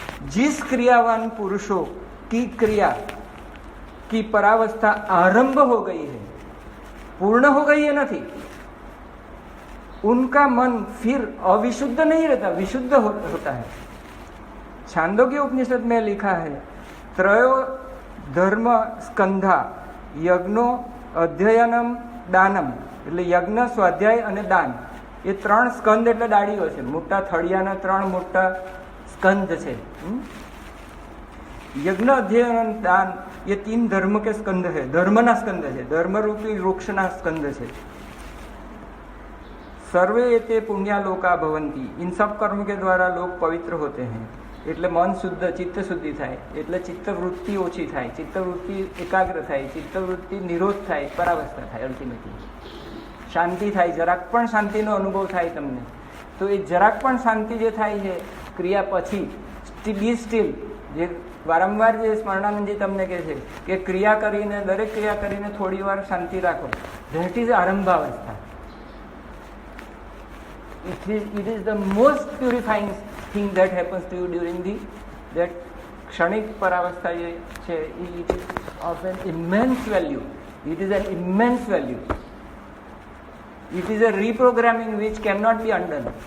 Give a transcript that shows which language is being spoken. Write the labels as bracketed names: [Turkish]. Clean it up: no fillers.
[Hindi] जिस क्रियावान पुरुषों की क्रिया की परावस्था आरंभ हो गई है, पूर्ण हो गई है नहीं, उनका मन फिर अविशुद्ध नहीं रहता, विशुद्ध होता है. छांदोग्य उपनिषद में लिखा है, [Sanskrit] त्रयो धर्म स्कंधा यज्ञो अध्ययनम दानम. [Gujarati] એટલે યજ્ઞ, સ્વાધ્યાય અને દાન, એ 3 સ્કંદ એટલે ડાળીઓ છે. મોટા થળિયાના 3 મોટા સ્કંદ છે. [Hindi] યજ્ઞ, અધ્યયન, દાન, ये 3 धर्म के स्कंद है, [Gujarati] धर्मना स्कंद है, धर्मरूपी वृक्षना स्कंद है. [Sanskrit] सर्वे एते पुण्यालोका भवंती. [Hindi] इन सब कर्म के द्वारा लोग पवित्र होते हैं. [Gujarati] એટલે મન શુદ્ધ, ચિત્ત શુદ્ધિ થાય, એટલે ચિત્તવૃત્તિ ઓછી થાય, ચિત્તવૃત્તિ એકાગ્ર થાય, ચિત્તવૃત્તિ નિરોધ થાય, પરાવસ્થા થાય. અલ્ટિમેટલી શાંતિ થાય, જરાક પણ શાંતિનો અનુભવ થાય તમને. તો એ જરાક પણ શાંતિ જે થાય છે ક્રિયા પછી, [English] be still, [Gujarati] જે વારંવાર જે સ્મરણાનંદજી તમને કહે છે કે ક્રિયા કરીને, દરેક ક્રિયા કરીને થોડી વાર શાંતિ રાખો, [English] That is આરંભાવસ્થા. It is the most purifying thing that happens to you during that [Gujarati] ક્ષણિક પરાવસ્થા જે છે. [English] It is of an immense value. It is an immense value. It is a reprogramming which cannot be undone.